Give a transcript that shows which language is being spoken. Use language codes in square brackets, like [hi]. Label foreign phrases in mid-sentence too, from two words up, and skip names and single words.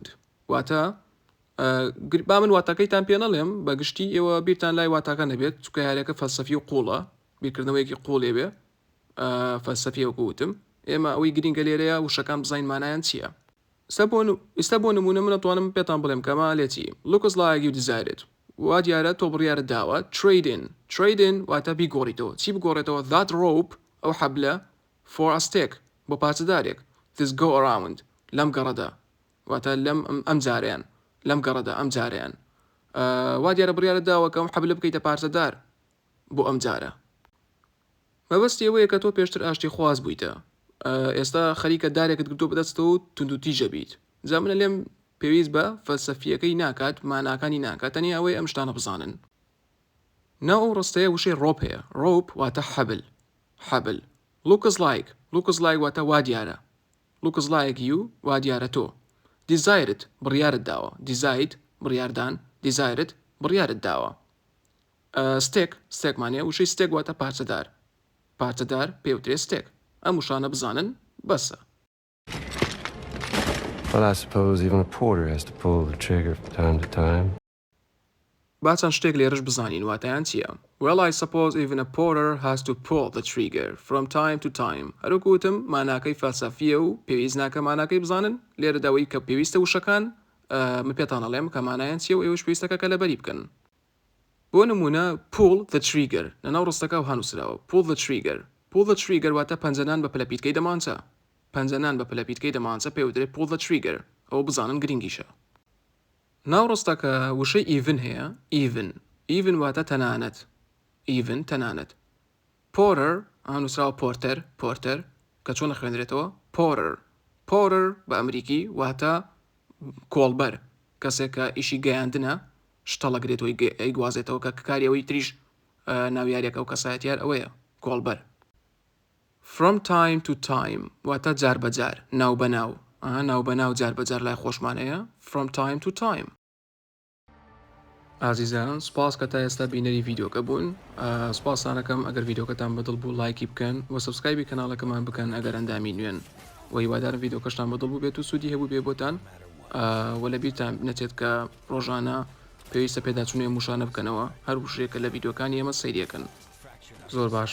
[ckb] واتە با من واتەکەیتان پێ نەڵێم بەگشتی ئێوە بیرتان لای واتاکە نەبێت چکە یاریەکە فەلسەفی و قوڵە بیرکردنەوەیەکی قوڵێ بێ فەلسەفی وەکو وتم ئێمە ئەوەی گرینگە لێرەیە وشەکان بزین مانایان چییە. ئێستا بۆ نمونە من ئەتوانم پێتان بڵێم کەما لێتی. [en] Looks like you decided. [ckb] وا دیارە تۆ بڕیارت داوە [en] trade in [ckb] واتە بیگۆڕیتەوە. چی بگۆڕێتەوە؟ [en] That rope [ckb] ئەو حەبلە [en] for a stick [ckb] بۆ پارچەدارێک. [en] This go around [ckb] لەم گەڕەدا واتە لەم ئەم جارەیان لەم گەڕەدا ئەم جارەیان وا دیارە بڕیارت داوە کە ئەم حەبلە بکەیتە پارچەدار بۆ ئەم جارە. مەبەستی ئەوەیە کە تۆ پێشتر ئاشتی خواز بوویتە. ئێستا خەریکە دارێکت گرتو بەدەستەوە و توندوتیژە بیت. جا منە لێم پێویست بە فەلسەفیەکەی ناکات ماناکانی ناکات تەنیا ئەوەی ئەم شتانە بزانن. ناو ئەو ڕستەیە وشەی ڕۆپ هەیە. ڕۆپ واتە حەبل. [en] Looks like [ckb] واتە وا دیارە. [en] Looks like you [ckb] وا دیارە تۆ. Desired بڕیارت داوە. Decide بڕیاردان. Desired بڕیارت داوە. Stick مانێ وشەی stick واتە پارچەدار پێوترێ stick. ئەم وشانە بزانن بەسە. [en] Well, I suppose even a porter has to pull the trigger from time to time. [ckb] با چەند شتێک لێرەش بزانین واتایان چییە. [en] Well, I suppose even a porter has to pull the trigger from time to time. [ckb] هەروەکو وتم ماناکەی فەلسەفیە و پێویست ناکە ماناکەی بزانن لێرە داوای کە پێویستە وشەکان من پێتان ئەڵێم کە مانایان چییە و ئێوەش پێویستەکە کە لەبەری بکەن. بۆ نمونە [en] pull the trigger [ckb] لەناو ڕستەکە و هەنووسراوە. [en] Pull the trigger [ckb] واتە پەنجەنان بە پلەپیتکەی دەمانچە. پەنجەنان بە پلەپیتکەی دەمانچە پێوترێت [en] pull the trigger. [ckb] ئەوە بزانن گرنگیشە. ناو ڕستەکە وشەی even هەیە. even واتە تەنانەت. porter هەنووسراوە porter کە چۆن خوێنرێتەوە porter بە ئەمریکی واتە کۆڵبەر کەسێک کە ئیشی گەیاندنە شتەڵەگرێت و ئەیگوازێتەوە کە کاریەوەی تریش ناویاریەکە و کەسایەتیار ئەوەیە کۆڵبەر. [en] From time to time [ckb] واتە جار بەجار ناو بەناو جار بەجار لای خۆشمانەیە. [en] From time to time. [ckb] ئازیزان سپاس کە تا ئێستا بینەری ڤیددیۆکە بوون سپاسانەکەم ئەگەر ڤیددیۆکەتان بەدڵ بوو لایکی بکەن و سبسکرایبی کەناڵەکەمان بکەن ئەگەر ئەندامی نوێن و هیوادارم ڤیددیۆکەشتان بەدڵ بوو بێت و سوودی هەبوو بێ بۆتان و لە بیرتان نەچێت کە ڕۆژانە پێویستە پێداچوونێ موشانە بکەنەوە هەر شتێکە لە ڤیددیۆکانی ئێمە سەیرەکەن زۆر باش